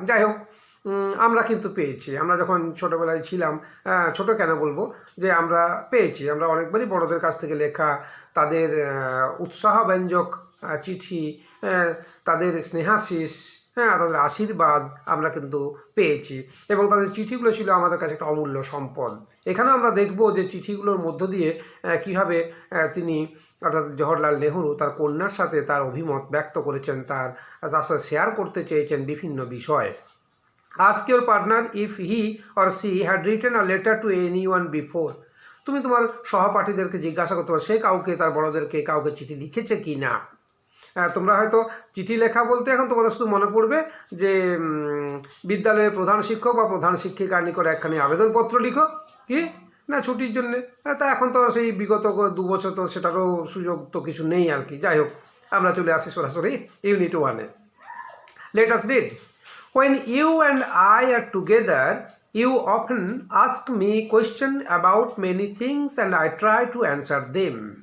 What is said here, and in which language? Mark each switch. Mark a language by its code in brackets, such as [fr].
[bn] যাই হোক, আমরা কিন্তু পেয়েছি। আমরা যখন ছোটোবেলায় ছিলাম, ছোটো কেন বলবো, যে আমরা পেয়েছি, আমরা অনেকবারই বড়দের কাছ থেকে লেখা তাদের উৎসাহব্যঞ্জক চিঠি, তাদের স্নেহাশিস, তাদের আশীর্বাদ আমরা কিন্তু পেয়েছি, এবং তাদের চিঠিগুলো ছিল আমাদের কাছে একটা অমূল্য সম্পদ। এখানে আমরা দেখব যে চিঠিগুলোর মধ্য দিয়ে কীভাবে তিনি অর্থাৎ জওহরলাল নেহরু তার কন্যার সাথে তার অভিমত ব্যক্ত করেছেন, তার সাথে শেয়ার করতে চেয়েছেন বিভিন্ন বিষয়। [en] Ask your partner if he or she had written a letter to anyone before. [bn] তুমি তোমার সহপাঠীদেরকে জিজ্ঞাসা করতে পারো সে কাউকে, তার বড়দেরকে কাউকে চিঠি লিখেছে কি না। তোমরা হয়তো চিঠি লেখা বলতে এখন তোমাদের শুধু মনে পড়বে যে বিদ্যালয়ের প্রধান শিক্ষক বা প্রধান শিক্ষিকার নিকট একখানি আবেদনপত্র লিখো, কি না ছুটির জন্যে। তা এখন তো সেই বিগত 2 বছর তো সেটারও সুযোগ তো কিছু নেই আর কি। যাই হোক, আমরা চলে আসি সরাসরি unit 1-এ। [en] Let us read. When you and I are together, you often ask me questions about many things and I try to answer them.